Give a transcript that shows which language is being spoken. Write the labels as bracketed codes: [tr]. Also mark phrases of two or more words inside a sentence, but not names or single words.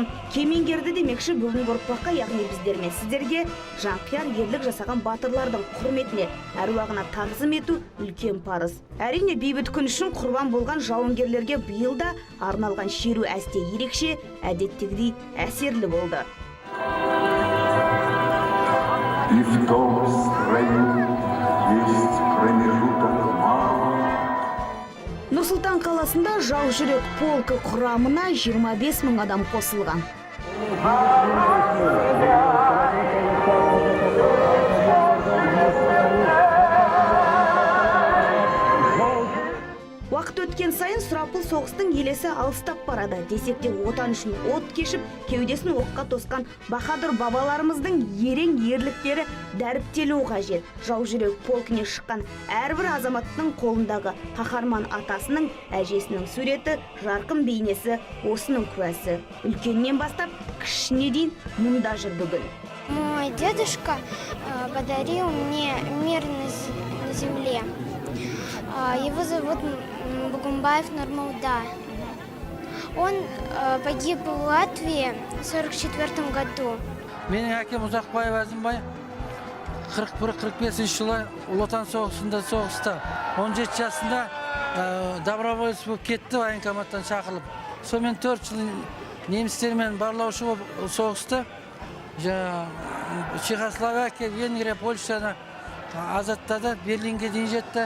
[kk] Кемеңгерді демекші бүгінгі ұрпаққа, яғни біздер мен сіздерге жанқияр ерлік жасаған батырлардың құрметіне, әруағына тағзым ету үлкен парыз. Әрине, бейбіт күн үшін құрбан болған жауынгерлерге биыл да арналған шеру әсте ерекше, әдеттегідей әсерлі болды. [ru] И в том строю есть промежуток мал. [kk] Нұр-Сұлтан қаласында жау жүрек полкі құрамына 25 мың адам қосылған. Уақыт өткен сайын сұрапыл соғыстың елесі алыстап барады. Десек те отан үшін от кешіп, кеудесін оққа тосқан баһадүр бабаларымыздың ерен ерліктері дәріптелуі қажет. Жау жүрек полкіне шыққан әрбір азаматтың қолындағы қаһарман атасының, әжесінің суреті, жарқын бейнесі осының куәсі. Үлкеннен бастап кішісіне дейін мұнда жүр бүгін. [ru] Мой дедушка подарил мне мир на земле. Его зовут Бугумбаев Нурмалда. Он погиб в Латвии в 1944 году. [kk] Менің әкем Ұзақбаев Әзімбай 41-45 жылы Ұлы Отан соғысында соғысты. 17 жасында доброволец болып кетті военкоматтан шақырылып. Сонымен 4 жыл немістермен барлаушы болып соғысты. Чехословакия, Венгрия, Польшаны азаттады, Берлинге дейін жетті.